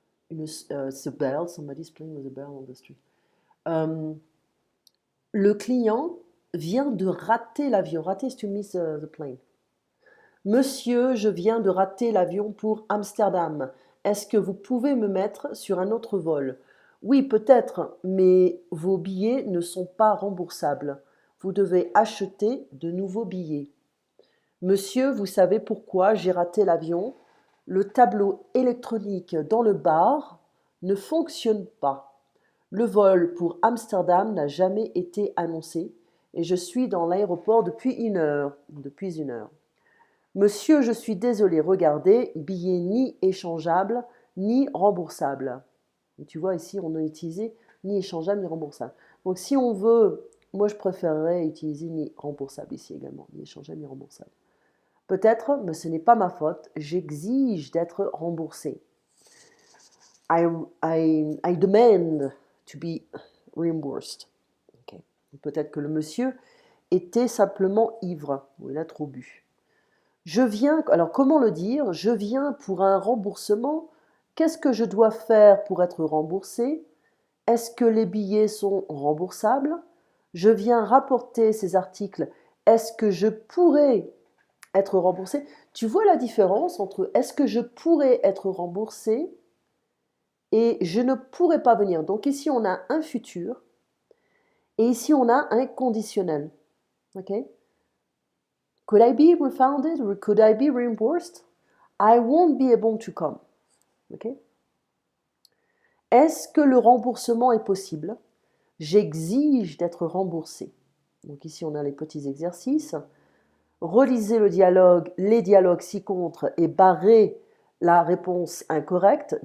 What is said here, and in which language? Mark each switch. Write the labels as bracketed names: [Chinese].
[English] The bell, somebody's playing with a bell on the street. [French] Le client vient de rater l'avion. Rater, c'est [English] to miss the plane. [French] Monsieur, je viens de rater l'avion pour Amsterdam. Est-ce que vous pouvez me mettre sur un autre vol? Oui, peut-être, mais vos billets ne sont pas remboursables. Vous devez acheter de nouveaux billets. Monsieur, vous savez pourquoi j'ai raté l'avion? Le tableau électronique dans le bar ne fonctionne pas. Le vol pour Amsterdam n'a jamais été annoncé et je suis dans l'aéroport depuis une heure. Depuis une heure. Monsieur, je suis désolé, regardez, billet ni échangeable ni remboursable. Et tu vois ici, on a utilisé ni échangeable ni remboursable. Donc si on veut, moi je préférerais utiliser ni remboursable ici également, ni échangeable ni remboursable. Peut-être, mais ce n'est pas ma faute, j'exige d'être remboursé. [English] I demand to be reimbursed. Okay. [French] Peut-être que le monsieur était simplement ivre, ou il a trop bu. Je viens, alors comment le dire? Je viens pour un remboursement. Qu'est-ce que je dois faire pour être remboursé? Est-ce que les billets sont remboursables? Je viens rapporter ces articles. Est-ce que je pourrais être remboursé? Tu vois la différence entre est-ce que je pourrais être remboursé et je ne pourrais pas venir. Donc ici, on a un futur et ici, on a un conditionnel. OK? [English] Could I be refunded or could I be reimbursed? I won't be able to come. Okay? [French] Est-ce que le remboursement est possible? J'exige d'être remboursé. Donc ici, on a les petits exercices. Relisez les dialogues ci-contre et barrez la réponse incorrecte.